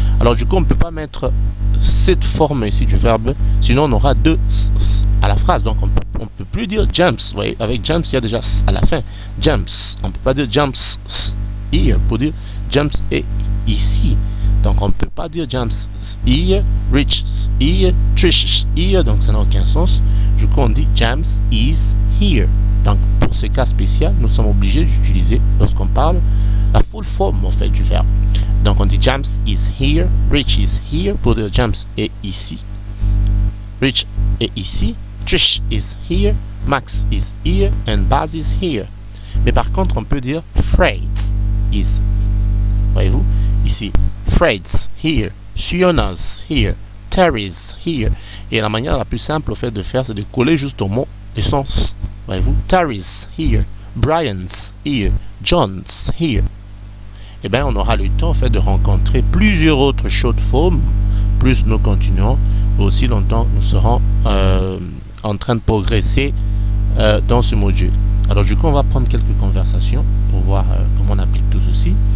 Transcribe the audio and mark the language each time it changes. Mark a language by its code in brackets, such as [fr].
[fr] Alors du coup on ne peut pas mettre cette forme ici du verbe, sinon on aura deux s à la phrase. Donc on peut plus dire James. Vous voyez, avec James il y a déjà s à la fin. James, on ne peut pas dire [en] James here [fr] pour dire James est ici. Donc on ne peut pas dire [en] James here, Rich here, Trish here, [fr] donc ça n'a aucun sens. Du coup on dit James [en] is here. [fr] Donc pour ce cas spécial, nous sommes obligés d'utiliser, lorsqu'on parle, la full form en fait du verbe. [en] Donc on dit James is here, Rich is here [fr] pour dire James est ici, [en] Rich est ici, Trish is here, Max is here, and Baz is here. [fr] Mais par contre on peut dire [en] Fred is. [fr] Voyez-vous? Ici, [en] Fred's here, Fiona's here, Terry's here. [fr] Et la manière la plus simple au fait de faire, c'est de coller juste au mot le sens. Voyez-vous? [en] Terry's here, Brian's here, John's here. [fr] Et bien, on aura le temps en fait de rencontrer plusieurs autres short forms. Plus nous continuons, aussi longtemps nous serons en train de progresser dans ce module. Alors du coup, on va prendre quelques conversations pour voir comment on applique tout ceci.